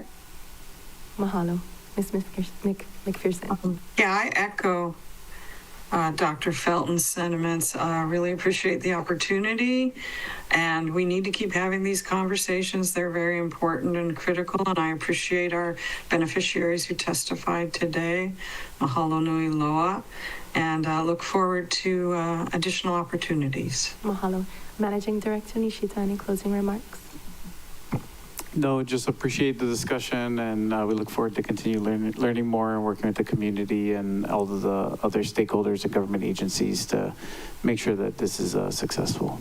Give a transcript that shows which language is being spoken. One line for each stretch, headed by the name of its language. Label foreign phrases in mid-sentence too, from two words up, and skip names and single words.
English: Mahalo. Ms. McPherson. Yeah, I echo Dr. Felton's sentiments. Really appreciate the opportunity, and we need to keep having these conversations. They're very important and critical, and I appreciate our beneficiaries who testified today.
Hawaiian: Mahalo nui loa,
English: and look forward to additional opportunities. Mahalo. Managing Director Nishita, any closing remarks? No, just appreciate the discussion, and we look forward to continue learning more and working with the community and all of the other stakeholders and government agencies to make sure that this is successful.